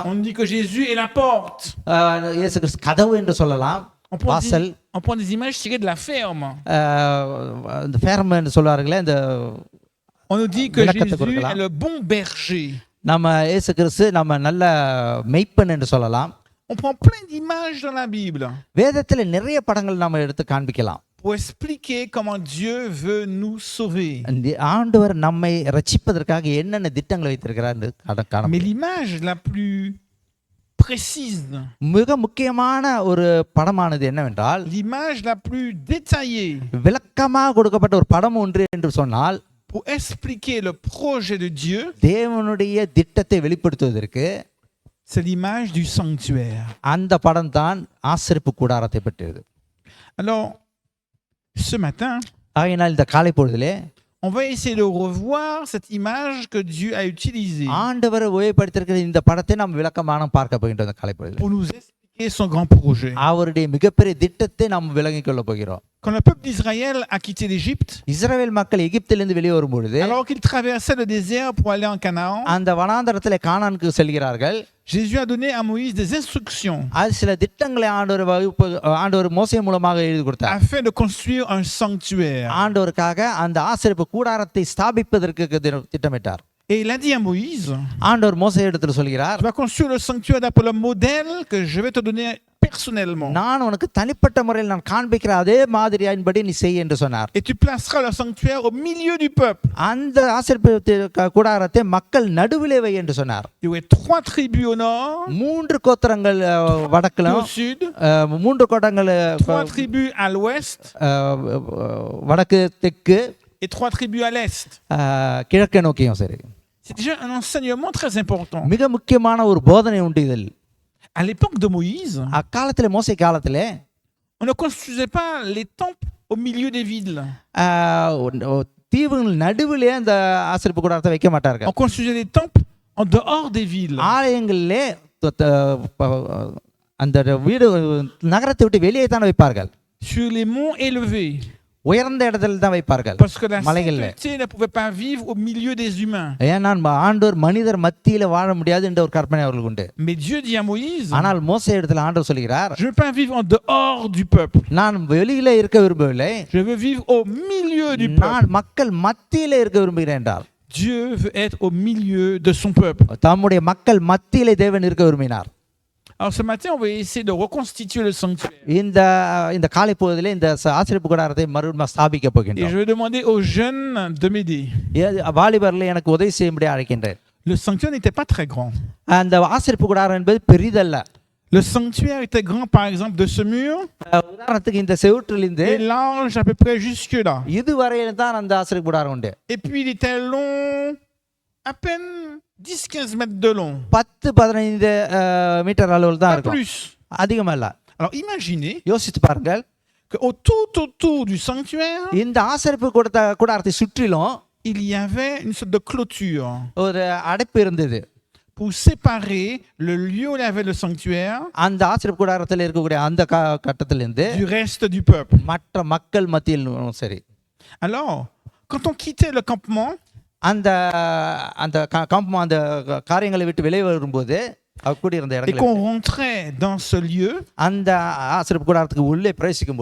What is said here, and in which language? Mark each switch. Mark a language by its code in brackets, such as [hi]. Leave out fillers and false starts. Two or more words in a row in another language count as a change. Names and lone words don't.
[fr] On dit que Jésus est la porte. [ta] இயேசு கிறிஸ்து கதவு என்று சொல்லலாம். வாசல். [fr] On prend des images tirées de la ferme. [ta] இந்த ஃபேர்ம் என்று சொல்வார்களே, இந்த [fr] on nous dit que Jésus est le bon berger. [ta] நம்ம இயேசு கிறிஸ்து நம்ம நல்ல மேய்ப்பன் என்று சொல்லலாம். [fr] On prend plein d'images dans la Bible. [ta] வேதத்துல நிறைய படங்கள் நாம எடுத்து காண்பிக்கலாம். [fr] Pour expliquer comment Dieu veut nous sauver. [ta] ஆண்டவர் நம்மை ரட்சிப்பதற்காக என்னென்ன திட்டங்களை வைத்திருக்கிறார் என்று காணலாம். [fr] Mais l'image la plus précise, [ta] மிக முக்கியமான ஒரு படமானது என்னவென்றால், [fr] l'image la plus détaillée, [ta] விளக்கமாக கொடுக்கப்பட்ட ஒரு படம் ஒன்று என்று சொன்னால், [fr] pour expliquer le projet de Dieu, [ta] தேவனுடைய திட்டத்தை வெளிப்படுத்துவதற்கு, [fr] c'est l'image du sanctuaire. [ta] அந்த படம் தான் ஆசரிப்பு கூடாரத்தை பற்றியது. [fr] Alors ce matin, [ta] ஆகையினால் இந்த காலை பொழுதிலே [fr] on va essayer de revoir cette image que Dieu a utilisée. [ta] ஆண்டவர் உபயோகப்படுத்தியிருக்கிற இந்த படத்தை நாம் விளக்கமாக பார்க்க போகின்றோம் இந்த காலை பொழுதிலே. [fr] Pour nous expliquer son grand projet. [ta] அவருடைய மிகப்பெரிய திட்டத்தை நாம் விளங்கிக் கொள்ள போகிறோம். [fr] Quand le peuple d'Israël a quitté l'Égypte, [ta] இஸ்ரவேல் மக்கள் எகிப்திலிருந்து வெளியே வரும்பொழுது, [fr] alors qu'ils traversaient le désert pour aller en Canaan, [ta] அந்த வனாந்தரத்திலே கானானுக்கு செல்கிறார்கள். [fr] Jésus a donné à Moïse des instructions. [ta] அது சில திட்டங்களை ஆண்டவர் மோசே மூலமாக எழுதி கொடுத்தார். [fr] Afin de construire un sanctuaire. [ta] ஆண்டவருக்காக அந்த ஆசரிப்பு கூடாரத்தை ஸ்தாபிப்பதற்கு திட்டமிட்டார். [fr] Et il a dit à Moïse, [ta] ஆண்டவர் மோசேயிடத்தில் சொல்கிறார், [fr] tu vas construire le sanctuaire d'après le modèle que je vais te donner personnellement. [ta] நான் உனக்கு தனிப்பட்ட முறையில் நான் காண்பிக்கிற அதே மாதிரியின்படி நீ செய் என்று சொன்னார். [fr] Et tu placeras le sanctuaire au milieu du peuple. [ta] அந்த ஆசரிப்பு கூடாரத்தை மக்கள் நடுவிலே வை என்று சொன்னார். [fr] Il y aurait 3 tribus au nord, [ta] 3 கோத்திரங்கள் வடக்கிலும், [fr] au sud, [ta] 3 கோத்திரங்கள் [fr] 3 tribus à l'ouest, [ta] வடக்கு தெற்கு, [fr] et 3 tribus à l'est. [ta] கிழக்கு நோக்கியும் சரி. [fr] C'est déjà un enseignement très important. [ta] மிக முக்கியமான ஒரு போதனை உண்டு இதில். [fr] À l'époque de Moïse, [ta] அக்காலத்திலே மோசே காலத்திலே [fr] on ne construisait pas les temples au milieu des villes. [ta] தீவுகள் நடுவிலே அந்த ஆசரிப்பு கூடாரத்தை வைக்க மாட்டார்கள். [fr] On construisait les temples en dehors des villes. [ta] ஆலயங்களிலே அந்த வீடு நகரத்தை விட்டு வெளியே தான் வைப்பார்கள். [fr] Sur les monts élevés. [ta] உயர்ந்த இடத்துல தான் வைப்பார்கள். [fr] Parce que la sainteté ne pouvait pas vivre au milieu des humains. [ta] ஏன்னா ஆண்டவர் மனிதர் மத்தியில வாழ முடியாது என்ற ஒரு கற்பனை அவர்களுக்கு உண்டு. [fr] Mais Dieu dit à Moïse, [ta] ஆனால் மோசே இடத்துல ஆண்டவர் சொல்கிறார், [fr] je ne veux pas vivre en dehors du peuple. [ta] நான் வெளியில இருக்க விரும்பவில்லை, [fr] je veux vivre au milieu du peuple. [ta] நான் மக்கள் மத்தியில இருக்க விரும்புகிறேன் என்றார். [fr] Dieu veut être au milieu de son peuple. [ta] தம்முடைய மக்கள் மத்தியிலே தேவன் இருக்க விரும்பினார். [fr] Alors ce matin, on va essayer de reconstituer le sanctuaire. [ta] இந்த இந்த காலை பொழுதிலே இந்த ஆசரிப்பு கூடாரத்தை மறுபடியும் ஸ்தாபிக்க [fr] Et [ta] போகின்றோம். [fr] je vais demander aux jeunes de m'aider. [ta] வாலிபர்ல எனக்கு உதவி செய்யும்படி அழைக்கின்றேன். [fr] Le sanctuaire n'était pas très grand. [ta] அந்த ஆசரிப்பு கூடாரம் என்பது பெரிதல்ல. [fr] Le sanctuaire était grand, par exemple, de ce mur [ta] உதாரணத்துக்கு இந்த செவுற்றிலிருந்து [fr] et large à peu près jusque-là. [ta] இதுவரையில தான் அந்த ஆசரிப்பு கூடாரம் உண்டு. [fr] Et puis il était long, à peine 10-15 mètres de long. [ta] 10-15 மீட்டர் அளவில் தான் [fr] Pas [ta] இருக்கும். [fr] plus. [ta] அதிகமா இல்ல. [fr] Alors imaginez [ta] யோசித்து பாருங்கள், [fr] que autour du sanctuaire, [ta] இந்த ஆசரிப்பு கூடாரத்தை சுற்றிலும் [fr] il y avait une sorte de clôture [ta] ஒரு அடைப்பு இருந்தது. [fr] pour séparer le lieu où il y avait le sanctuaire [ta] அந்த ஆசரிப்பு கூடாரத்தில் இருக்கக்கூடிய அந்த கட்டத்திலிருந்து [fr] du reste du peuple. [ta] மற்ற மக்கள் மத்தியிலும் சரி. [fr] Alors, quand on quittait le campement, [ta] அந்த அந்த அந்த காரியங்களை விட்டு வெளியே வரும்போது கூடியிருந்த [fr] et [ta] இடங்கள் [fr] qu'on rentrait dans ce lieu, [ta] அந்த ஆசரிப்பு கூடாரத்துக்கு உள்ளே பிரவேசிக்கும்